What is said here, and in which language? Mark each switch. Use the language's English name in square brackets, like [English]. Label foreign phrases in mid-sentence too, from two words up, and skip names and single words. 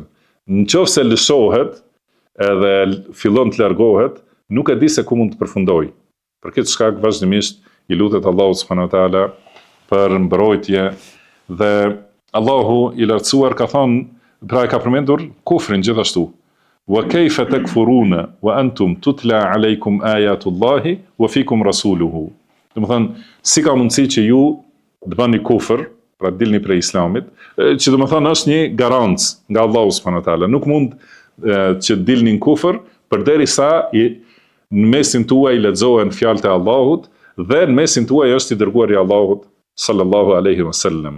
[Albanian] Nëse lëshohet edhe fillon të largohet, nuk e di se ku mund të përfundoj. Për këtë shkak vazhdimisht i lutet Allahu [Arabic] سبحانه وتعالى [Albanian] për mbrojtje dhe Allahu i lartësuar ka thonë, pra e ka përmendur kufrin gjithashtu. [Arabic] وكيف تكفرون وأنتم تتلى عليكم آيات الله وفيكم رسوله. [Albanian] Domethënë, si ka mundësi që ju të bëni kufër, pra dilni prej islamit, që domethënë është një garancë nga Allahu [Arabic] سبحانه وتعالى. [Albanian] Nuk mund që dilni në kufër përderisa në mesin tuaj lexohen fjalët e Allahut dhe në mesin tuaj është i dërguari i Allahut [Arabic] صلى الله عليه وسلم.